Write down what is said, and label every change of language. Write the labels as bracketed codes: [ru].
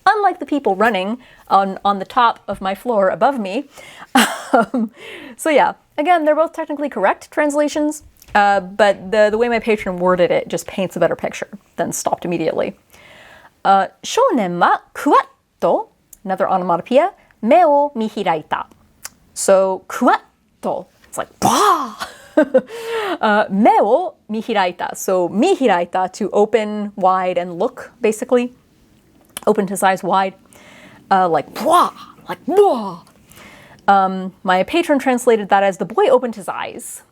[en] Unlike the people running on the top of my floor above me. So yeah, again, they're both technically correct translations, but the way my patron worded it just paints a better picture than stopped immediately. [ja] Shounen wa kuwatto [en] another onomatopoeia, [ja] 目を見開いた. [en] So, [ja] くわっと, [en] it's like, bah! [ja] 目を見開いた. [en] So, [ja] 見開いた [en] to open wide and look, basically. Opened his eyes wide. Like, blah! Like, blah! My patron translated that as the boy opened his eyes.